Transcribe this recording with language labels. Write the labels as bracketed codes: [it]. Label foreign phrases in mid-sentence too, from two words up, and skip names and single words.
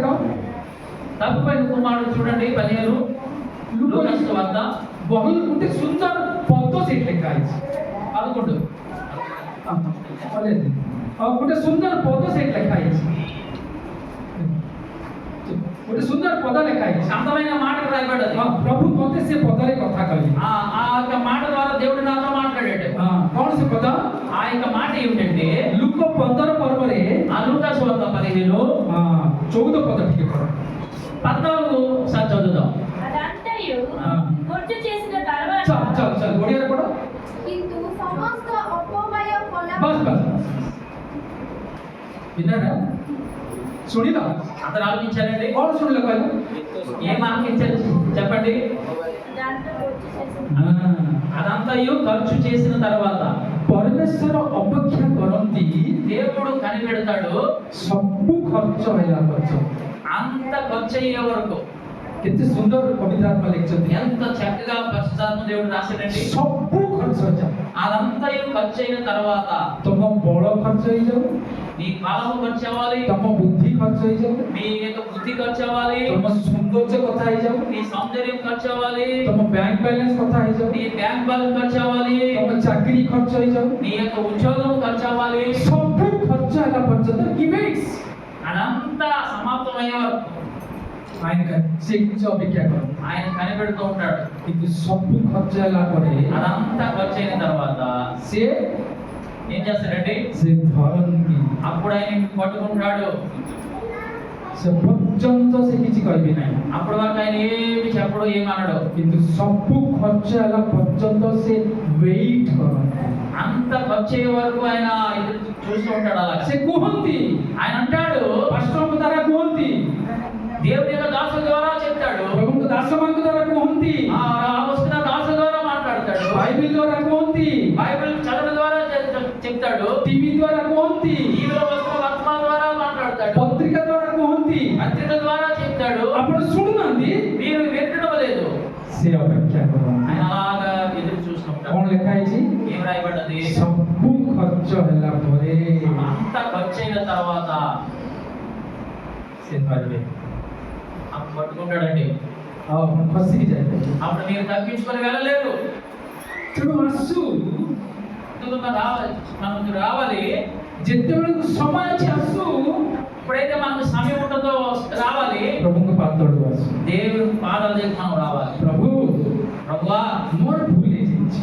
[te] తప్పిపోయిన కుమారుడు చూడండి 15 లూకాసు వార్త [or] ବହୁ ଗୋଟେ ସୁନ୍ଦର ପଦ ସେଇଠି ଲେଖା ହେଇଛି। 11 ଗୋଟେ ସୁନ୍ଦର ପଦ ସେଇଠି ଲେଖା ହେଇଛି, ଗୋଟେ ସୁନ୍ଦର ପଦ ଲେଖା ହେଇଛି। [te] అందమైన మాట రాయబడ్డది. [or] ପ୍ରଭୁ ମତେ ସେ ପଦରେ କଥା କହିଲେ। [te] ఆ యొక్క మాట ద్వారా దేవుడు నాతో [or] ସେ ପଦ? [te] ఆ యొక్క మాట ఏమిటంటే [or] ଲୁକ 15 ପର୍ବରେ [te] ఆ లూకా సువార్త 15 [or] 14 ପଦ ଟିକେ ପଢ। [te] 14 సార్ చదువుదాం. అదంతయు ఆ. గుర్తు చేసిన తర్వాత [or] ଚାଲ ଚାଲ ଚାଲ ଓଡ଼ିଆରେ ପଢ। କିନ୍ତୁ ସମସ୍ତ ଅପବାୟ କଲା ବାସ୍ ବାସ୍ ବିନାରା ଶୁଣିଲ? [te] అందరూ ఆలోచించారండి. [or] କ'ଣ ଶୁଣିଲ କହିଲ? [te] ఏం ఆలోచించారు చెప్పండి. దాంతో గుర్తు చేసిన అదంతయు ఖర్చు చేసిన తర్వాత [or] ପରମେଶ୍ୱର ଅପେକ୍ଷା କରନ୍ତି [te] దేవుడు కనిపెడతాడు [or] ସବୁ ଖର୍ଚ୍ଚ ହେଲା ପର୍ଯ୍ୟନ୍ତ। [te] అంత ఖర్చు అయ్యే వరకు. [or] କେତେ ସୁନ୍ଦର କବିତାତ୍ମା ଲେଖିଛନ୍ତି। [te] ఎంత చక్కగా పరిశుద్ధాత్మ దేవుడు రాశాడండి. [or] ସବୁ ଖର୍ଚ୍ଚ ହେଇଯାଉ। [te] అదంతయు ఖర్చు అయిన తర్వాత [or] ତମ ବଳ ଖର୍ଚ୍ଚ ହେଇଯାଉ, [te] నీ కాలము ఖర్చు అవ్వాలి, [or] ତମ ବୁଦ୍ଧି ଖର୍ଚ୍ଚ ହେଇଯାଉ, [te] నీ యొక్క బుద్ధి ఖర్చు అవ్వాలి, [or] ତମ ସୌନ୍ଦର୍ଯ୍ୟ କଥା ହେଇଯାଉ, [te] నీ సౌందర్యం ఖర్చు అవ్వాలి, [or] ତମ [en] bank balance [or] କଥା ହେଇଯାଉ, [te] నీ [en] bank balance [te] ఖర్చు అవ్వాలి, [or] ତମ ଚାକିରି ଖର୍ଚ୍ଚ ହେଇଯାଉ, [te] నీ యొక్క ఉద్యోగం ఖర్చు అవ్వాలి. [or] ସବୁ ଖର୍ଚ୍ଚ ହେଲା ପର୍ଯ୍ୟନ୍ତ ଇଭେଣ୍ଟସ୍ [te] అదంతా సమాప్తమయ్యే వరకు [or] ఆయన ସେ କିଛି ଅପେକ୍ଷା କର। [te] ఆయన కనిపెడుతూ ఉంటాడు. [or] କିନ୍ତୁ ସବୁ ଖର୍ଚ୍ଚ ହେଲା ପରେ [te] అదంతా ఖర్చు అయిన తర్వాత [or] ସେ [te] ఏం చేస్తాడండి? [or] ସେ ଧରନ୍ତି, [te] అప్పుడు ఆయన పట్టుకుంటాడు. [or] ସେ ପର୍ଯ୍ୟନ୍ତ ସେ କିଛି କହିବେ ନାହିଁ। [te] అప్పుడు వరకు ఆయన ఏమి చెప్పడు, ఏమనడు. [or] କିନ୍ତୁ ସବୁ ଖର୍ଚ୍ଚ ହେଲା ପର୍ଯ୍ୟନ୍ତ ସେ ୱେଟ୍ କରନ୍ତି। [te] అంత ఖర్చు అయ్యే వరకు ఆయన ఎదురు చూస్తూ ఉంటాడు. అలాగా [or] ସେ କୁହନ୍ତି, [te] ఆయన అంటాడు, [or] ପାଷ୍ଟରଙ୍କ ଦ୍ୱାରା କୁହନ୍ତି, [te] దేవుని యొక్క దాసుల ద్వారా చెప్తాడు, [or] ପ୍ରଭୁଙ୍କ ଦାସମାନଙ୍କ ଦ୍ୱାରା କୁହନ୍ତି, [te] ఆ వస్తున్న దాసుల ద్వారా మాట్లాడతాడు, [or] ବାଇବେଲ ଦ୍ୱାରା କୁହନ୍ତି, [te] బైబిల్ చదువు ద్వారా చెప్తాడు, [or] టీవీ ଦ୍ୱାରା କୁହନ୍ତି, [te] టీవీలో వస్తున్న వర్తమానం ద్వారా మాట్లాడతాడు, [or] ପତ୍ରିକା ଦ୍ୱାରା କୁହନ୍ତି। [te] పత్రిక ద్వారా చెప్తాడు. [or] ଆପଣ ଶୁଣୁନାହାନ୍ତି? [te] మీరు వినడం లేదు. [or] ସେ ଅପେକ୍ଷା କରନ୍ତି। [te] ఆయన అలాగా ఎదురు చూస్తుంటాడు. [or] କ'ଣ ଲେଖା ହେଇଛି? [te] ఏం రాయబడ్డది? [or] ସବୁ ଖର୍ଚ୍ଚ ହେଲା ପରେ [te] అంత ఖర్చు అయిన తర్వాత [or] ସେ ଧରିବେ। [te] అప్పుడు పట్టుకుంటాడండి. [or] ଆଉ ଆପଣ ଖସିକି ଯାଇପାରିବେ। [te] అప్పుడు మీరు తప్పించుకొని వెళ్ళలేరు. [or] ତେଣୁ ଆସୁ, [te] మనకు రావాలి. [or] ଯେତେବେଳକୁ ସମୟ ଅଛି ଆସୁ, [te] ఎప్పుడైతే మనకు సమయం ఉంటుందో రావాలి. [or] ପ୍ରଭୁଙ୍କ ପାଦକୁ ଆସୁ। [te] దేవుని పాదాల దగ్గర మనం రావాలి. [or] ପ୍ରଭୁ, [te] ప్రభువా, [or] ମୋର ଭୁଲ ହେଇଯାଇଛି,